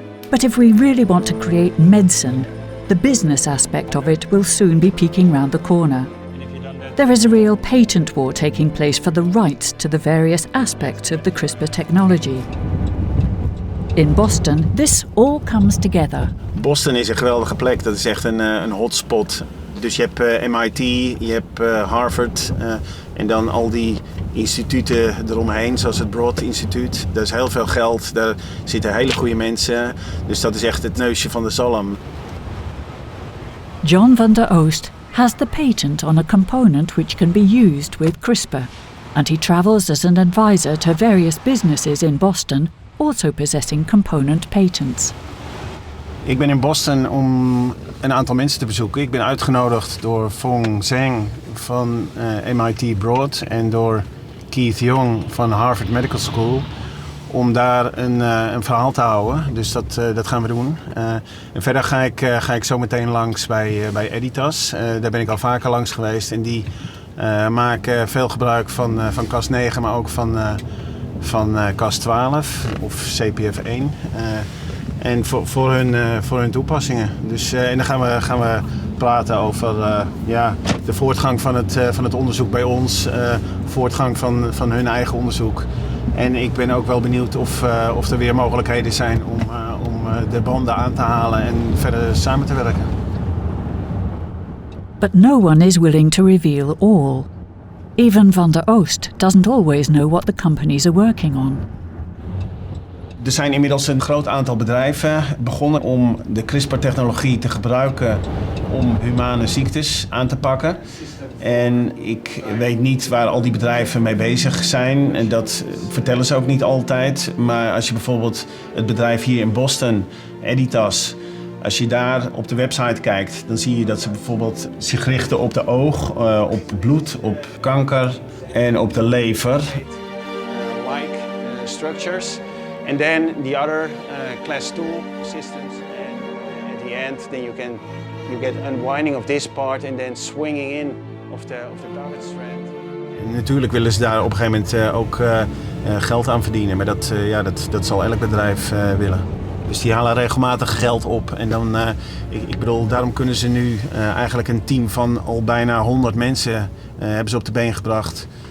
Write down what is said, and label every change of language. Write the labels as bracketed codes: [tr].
[en] But if we really want to create medicine, the business aspect of it will soon be peeking round the corner. There is a real patent war taking place for the rights to the various aspects of the CRISPR technology. In Boston, this all comes together. [nl] Boston is een geweldige plek. Dat is echt een hotspot. Dus je hebt MIT, je hebt Harvard en dan al die instituten eromheen, zoals het Broad Instituut. Daar is heel veel geld, daar zitten hele goede mensen. Dus dat is echt het neusje van de zalm. [en] John van der Oost has the patent on a component which can be used with CRISPR, and he travels as an advisor to various businesses in Boston, also possessing component patents. [nl] Ik ben in Boston om een aantal mensen te bezoeken. Ik ben uitgenodigd door Fong Zheng van MIT Broad en door Keith Young van Harvard Medical School om daar een verhaal te houden. Dus dat gaan we doen. En verder ga ik zo meteen langs bij Editas. Daar ben ik al vaker langs geweest en die maken veel gebruik van CAS 9, maar ook van CAS 12 of CPF1. En voor hun toepassingen. Dus, en dan gaan we praten over de voortgang van het onderzoek bij ons, voortgang van hun eigen onderzoek. En ik ben ook wel benieuwd of er weer mogelijkheden zijn om de banden aan te halen en verder samen te werken. [en] But no one is willing to reveal all. Even van der Oost doesn't always know what the companies are working on. [nl] Er zijn inmiddels een groot aantal bedrijven begonnen om de CRISPR-technologie te gebruiken om humane ziektes aan te pakken. En ik weet niet waar al die bedrijven mee bezig zijn. En dat vertellen ze ook niet altijd. Maar als je bijvoorbeeld het bedrijf hier in Boston, Editas, als je daar op de website kijkt, dan zie je dat ze bijvoorbeeld zich richten op de oog, op bloed, op kanker en op de lever. [en] Like structures. And then the other class 2 systems, and at the end then you get unwinding of this part and then swinging in of the target strand. [nl] En natuurlijk willen ze daar op een gegeven moment ook geld aan verdienen, maar dat zal elk bedrijf willen. Dus die halen regelmatig geld op en dan, ik bedoel, daarom kunnen ze nu eigenlijk een team van al bijna 100 mensen hebben ze op de been gebracht.